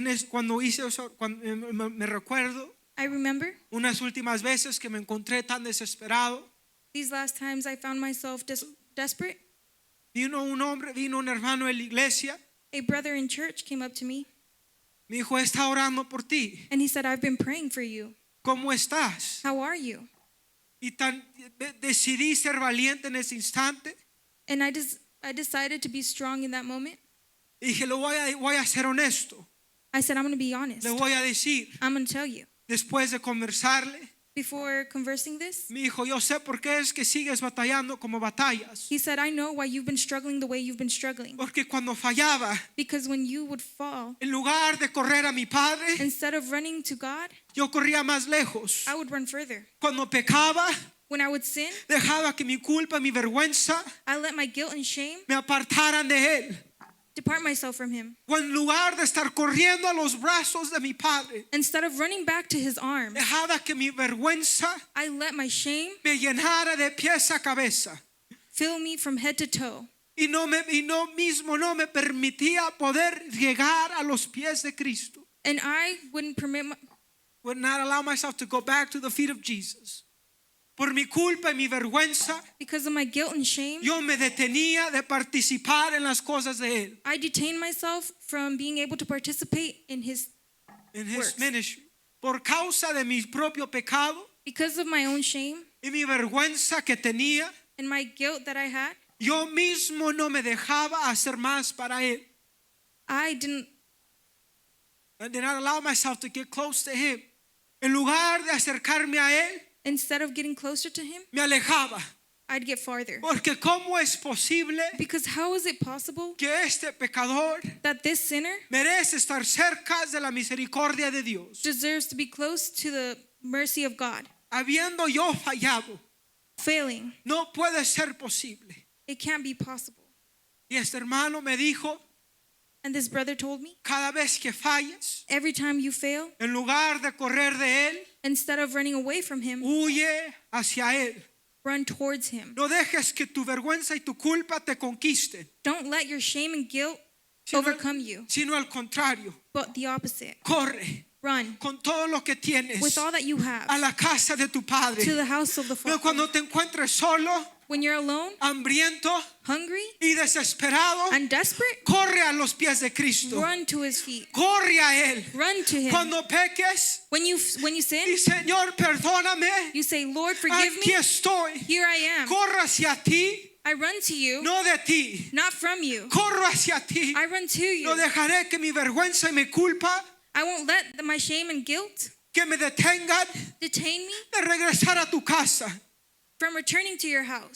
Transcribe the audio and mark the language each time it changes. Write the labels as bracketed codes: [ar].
[es] Cuando hice eso, me recuerdo [en] I remember [es] unas últimas veces que me encontré tan desesperado. [en] these last times I found myself desperate. [es] Vino un hermano en la iglesia. [en] A brother in church came up to me [es] Me dijo, está orando por ti. [en] and he said, I've been praying for you. [es] ¿Cómo estás? [en] How are you? [es] Y decidí ser valiente en ese instante. [en] And I decided to be strong in that moment. [es] Y dije, voy a ser honesto. [en] I said, I'm going to be honest. [es] Le voy a decir, [en] I'm going to tell you. [es] después de conversarle, [en] Before conversing this, [es] me dijo, yo sé por qué es que sigues batallando como batallas. [en] he said, I know why you've been struggling the way you've been struggling. [es] Porque cuando fallaba, [en] Because when you would fall, [es] en lugar de correr a mi padre, [en] instead of running to God, [es] yo corría más lejos. [en] I would run further. [es] Cuando pecaba, [en] When I would sin, [es] dejaba que mi culpa, mi vergüenza [en] I let my guilt and shame [es] me apartaran de él. [en] depart myself from him. [es] O en lugar de estar corriendo a los brazos de mi padre, [en] Instead of running back to his arms, [es] dejaba que mi vergüenza [en] I let my shame [es] me llenara de pies a cabeza. [en] fill me from head to toe. [es] Y no me permitía poder llegar a los pies de Cristo. [en] And I wouldn't Would not allow myself to go back to the feet of Jesus. [es] Por mi culpa y mi vergüenza, [en] because of my guilt and shame, [es] yo me detenía de participar en las cosas de él. [en] I detained myself from being able to participate in his In his works. ministry. [es] Por causa de mi propio pecado [en] because of my own shame [es] y mi vergüenza que tenía, [en] and my guilt that I had. [es] yo mismo no me dejaba hacer más para él. [en] I did not allow myself to get close to him. [es] En lugar de acercarme a él, [en] instead of getting closer to him, [es] me alejaba. [en] I'd get farther. [es] Porque ¿cómo es posible [en] Because how is it possible [es] que este pecador [en] that this sinner [es] merece estar cerca de la misericordia de Dios? [en] deserves to be close to the mercy of God. [es] habiendo yo fallado, [en] Failing, [es] no puede ser posible. [en] it can't be possible. [es] Y este hermano me dijo, [en] And this brother told me, [es] cada vez que falles, [en] every time you fail, [es] en lugar de correr de él, [en] instead of running away from him, [es] huye hacia él. [en] run towards him. [es] No dejes que tu vergüenza y tu culpa te conquisten, [en] Don't let your shame and guilt [es] sino, [en] overcome you, [es] sino al contrario, [en] but the opposite. [es] corre [en] Run [es] con todo lo que tienes [en] with all that you have [es] a la casa de tu padre. [en] to the house of the [es] Pero [en] Father. [es] cuando te encuentres solo, [en] When you're alone, [es] hambriento [en] hungry, [es] y desesperado, [en] and desperate, [es] corre a los pies de Cristo. [en] run to his feet. [es] Corre a él. [en] Run to him. [es] Cuando peques, [en] When you [es] y [en] sin, [es] Señor, perdóname, [en] you say, Lord, forgive [es] aquí [en] me. [es] estoy. [en] Here I am. [es] Corro hacia ti, [en] I run to you, [es] no de ti. [en] not from you. [es] Corro hacia ti. [en] I run to [es] No [en] you. [es] dejaré que mi vergüenza y mi culpa [en] I won't let my shame and guilt [es] que me detengan [en] detain me [es] de regresar a tu casa. [en] from returning to your house.